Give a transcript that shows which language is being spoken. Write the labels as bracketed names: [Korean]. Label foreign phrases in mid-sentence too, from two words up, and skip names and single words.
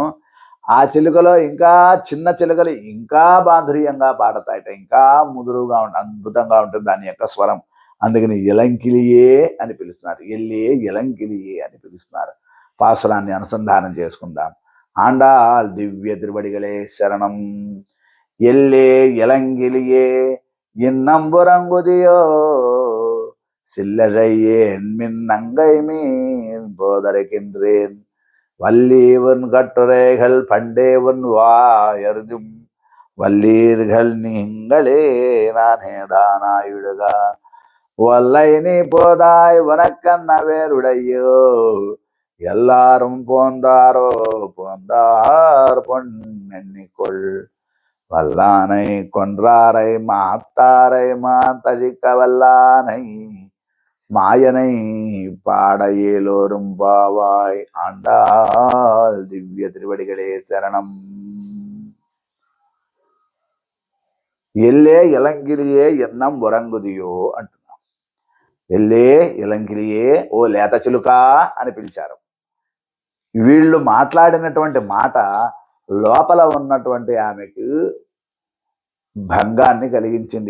[Telugu] ఆ చిలుకలో ఇంకా చిన్న చిలుకలు ఇంకా మాధుర్యంగా పాడతాయట, ఇంకా ముదురుగా అద్భుతంగా ఉంటుంది దాని యొక్క స్వరం. అందుకని ఇలంకిలియే అని పిలుస్తున్నారు, [Tamil] எல்லே இளங்கிளியே [Telugu] అని పిలుస్తున్నారు. పాసురాన్ని అనుసంధానం చేసుకుందాం. ఆండాల్ దివ్య తిరువడిగలే శరణం. [Tamil] எல்லே இளங்கிளியே இன்னம்புறங்குதியோ சில்லறையேன் மின் நங்கை மீன் போதரைக்கின்றேன் வல்லீவன் கட்டுரைகள் பண்டேவன் வாயருதும் வல்லீர்கள் நீங்களே நானேதானாயிடுக வல்லை நீ போதாய் வனக்கண்ண வேருடையோ எல்லாரும் போந்தாரோ போந்தார் பொன்னெண்ணிக்கொள் வல்லானை கொன்றாரை மாத்தாரை மாத்தழிக்க வல்லானை மாயனை பாடையேலோரும் பாவாய். [Telugu] ஆண்டாள் దివ్య తిరువడిగలే శరణం. [Tamil] எல்லே இளங்கிளியே இன்னம் உறங்குதியோ [Telugu] అంటున్నాం. [Tamil] எல்லே இளங்கிளியே [Telugu] ఓ లేత చిలుక అని పిలిచారు. వీళ్ళు మాట్లాడినటువంటి మాట లోపల ఉన్నటువంటి ఆమెకు భంగాన్ని కలిగించింది.